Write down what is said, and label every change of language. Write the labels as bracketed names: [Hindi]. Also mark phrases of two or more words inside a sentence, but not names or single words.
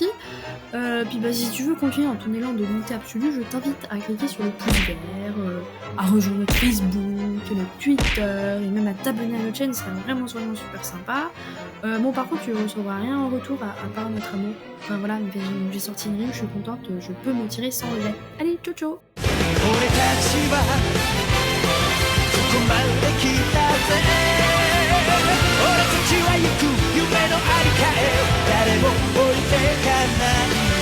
[French] Puis si tu veux continuer dans ton élan de bonté absolue, je t'invite à cliquer sur le pouce vert, à rejoindre notre Facebook, notre Twitter, et même à t'abonner à notre chaîne, ce serait vraiment super sympa. Par contre, tu ne recevras rien en retour à part notre amour. J'ai sorti une rime, je suis contente, je peux me tirer sans regret. Allez, ciao [Japanese] ここまで来たぜ俺たちは行く夢のありかへ誰も置いてかない